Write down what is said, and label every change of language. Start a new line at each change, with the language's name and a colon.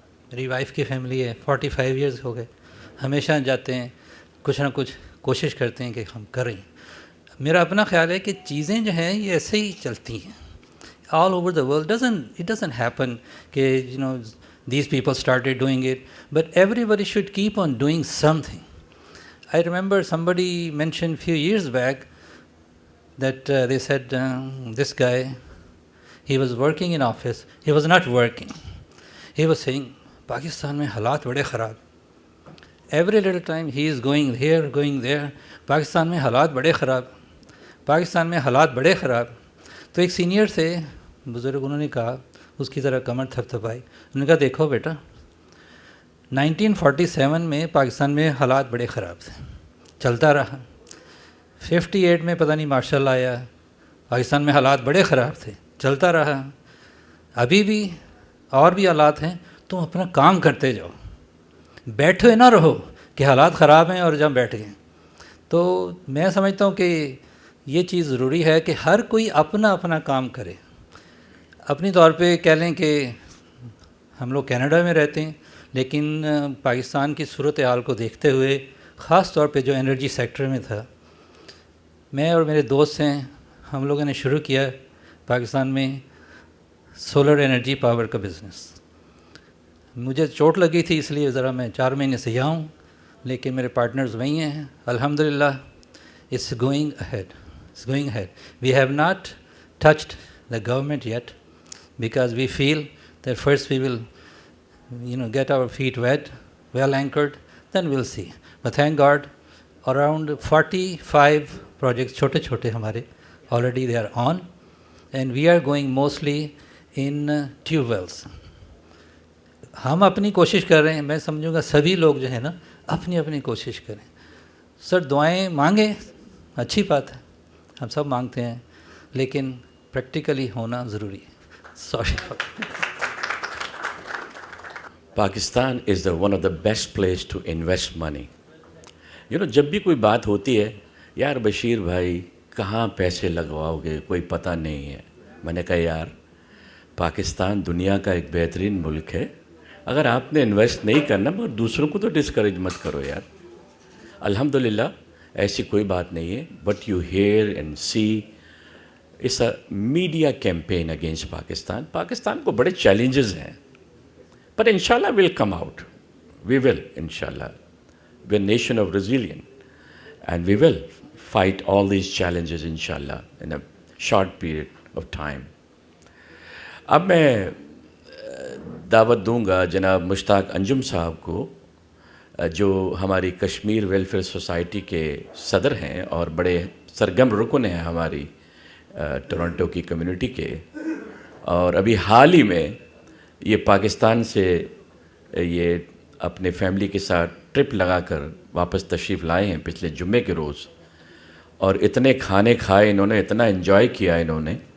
Urdu: میری وائف کی فیملی ہے, 45 ایئرز ہو گئے, ہمیشہ جاتے ہیں, کچھ نہ کچھ کوشش کرتے ہیں کہ ہم کریں. میرا اپنا خیال ہے کہ چیزیں جو ہیں یہ ایسے ہی چلتی ہیں
English: All over the world. It doesn't happen کہ you know these people started doing it, but everybody should keep on doing something. I remember somebody mentioned few years back that they said this guy, he was working in office, he was not working. He was saying,
Urdu: Pakistan mein halat bade kharab.
English: Every little time he is going here, going there, Pakistan mein halat bade kharab.
Urdu: Pakistan mein halat bade kharab. تو ایک senior سے بزرگ انہوں نے کہا, اس کی ذرا کمر تھپ تھپائی, انہوں نے کہا دیکھو بیٹا 1947 میں پاکستان میں حالات بڑے خراب تھے, چلتا رہا. 58 میں پتہ نہیں مارشل لاء آیا, پاکستان میں حالات بڑے خراب تھے, چلتا رہا. ابھی بھی اور بھی حالات ہیں, تم اپنا کام کرتے جاؤ, بیٹھے نہ رہو کہ حالات خراب ہیں اور جب بیٹھ گئے. تو میں سمجھتا ہوں کہ یہ چیز ضروری ہے کہ ہر کوئی اپنا اپنا کام کرے. اپنی طور پہ کہہ لیں کہ ہم لوگ کینیڈا میں رہتے ہیں، لیکن پاکستان کی صورتحال کو دیکھتے ہوئے خاص طور پہ جو انرجی سیکٹر میں تھا، میں اور میرے دوست ہیں، ہم لوگوں نے شروع کیا پاکستان میں سولر انرجی پاور کا بزنس. مجھے چوٹ لگی تھی، اس لیے ذرا میں 4 مہینے سے یہاں ہوں، لیکن میرے پارٹنرز وہیں ہیں. الحمدللہ
English: it's going ahead. It's going ahead. We have not touched the government yet because we feel that first we will, get our feet wet, well anchored, then we'll see. But thank God, around 45 projects,
Urdu: chote hamare,
English: already they are on, and we are going mostly in tube wells.
Urdu: ہم اپنی کوشش کر رہے ہیں. میں سمجھوں گا سبھی لوگ جو ہیں نا اپنی اپنی کوشش کریں. سر دعائیں مانگیں، اچھی بات ہے، ہم سب مانگتے ہیں، لیکن پریکٹیکلی ہونا ضروری ہے. Sorry.
English: Pakistan is the one of the best place to invest money.
Urdu: جب بھی کوئی بات ہوتی ہے، یار بشیر بھائی کہاں پیسے لگواؤ گے، کوئی پتہ نہیں ہے. میں نے کہا یار پاکستان دنیا کا ایک بہترین ملک ہے، اگر آپ نے انویسٹ نہیں کرنا مگر دوسروں کو تو ڈسکریج مت کرو یار. الحمدللہ ایسی کوئی بات نہیں ہے.
English: But you hear and see it's a media campaign against Pakistan.
Urdu: Pakistan کو بڑے چیلنجز ہیں،
English: but inshallah we'll come out. We will, inshallah. We're a nation of resilience, and we will fight all these challenges, inshallah, in a short period of time.
Urdu: اب میں دعوت دوں گا جناب مشتاق انجم صاحب کو، جو ہماری کشمیر ویلفیئر سوسائٹی کے صدر ہیں اور بڑے سرگرم رکن ہیں ہماری ٹورنٹو کی کمیونٹی کے، اور ابھی حال ہی میں یہ پاکستان سے یہ اپنے فیملی کے ساتھ ٹرپ لگا کر واپس تشریف لائے ہیں پچھلے جمعے کے روز، اور اتنے کھانے کھائے انہوں نے، اتنا انجوائے کیا انہوں نے.